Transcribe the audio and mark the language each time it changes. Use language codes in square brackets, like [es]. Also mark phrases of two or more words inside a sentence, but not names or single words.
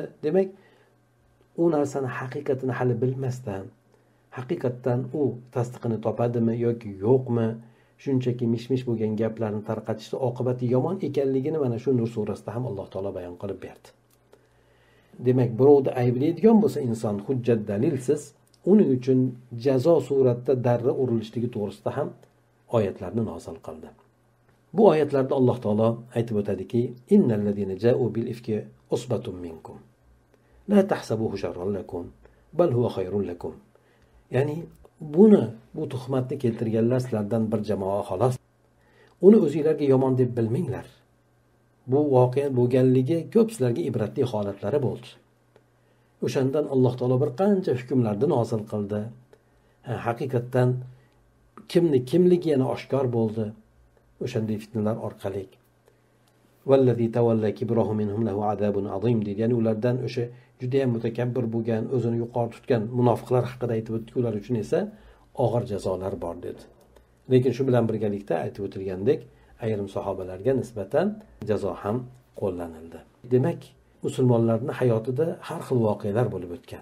[uz] Demak, u narsani haqiqatini hali bilmasdan, haqiqatdan u tasdiqini topadimi yoki yo'qmi, shunchaki mish-mish bo'lgan gaplarni tarqatishda oqibati yomon ekanligini mana shu Nur surasida ham Alloh taolo bayon qilib berdi. Demak, birovni ayblaydigan bo'lsa inson hujjat dalilsiz, uning uchun jazo suratda darra urilishligi to'g'risida ham oyatlarni nozil qildi. Bu oyatlarda Alloh taolo aytib o'tadiki, [ar] إن الذين جاءوا بالإفك عصبة منكم لا تحسبوه شرا لكم بل هو خير لكم. [uz] Ya'ni bu tuhmatni keltirganlar sizlardan bir jamoa xolos. Uni o'zingizlarga yomon deb bilmanglar. Bu voqea bo'lganligi ko'p sizlarga ibratli holatlari bo'ldi. O'shandan Alloh taolo bir qancha hukmlarni nozil qildi. Haqiqatdan kimligi yana oshkor bo'ldi. O'shanday fitnalar orqali. [ar] والذي تولى كبره منهم له عذاب عظيم dedi. [uz] Ya'ni ulardan o'sha juda ham mutakabbir bo'lgan, o'zini yuqori tutgan munofiqlar haqida aytib o'tdik, ular uchun esa og'ir jazolar bor dedi. Lekin shu bilan birgalikda aytib o'tilgandek, ayrim sahobalarga nisbatan jazo ham qo'llanildi. Demak, musulmonlarning hayotida har xil voqealar bo'lib o'tgan.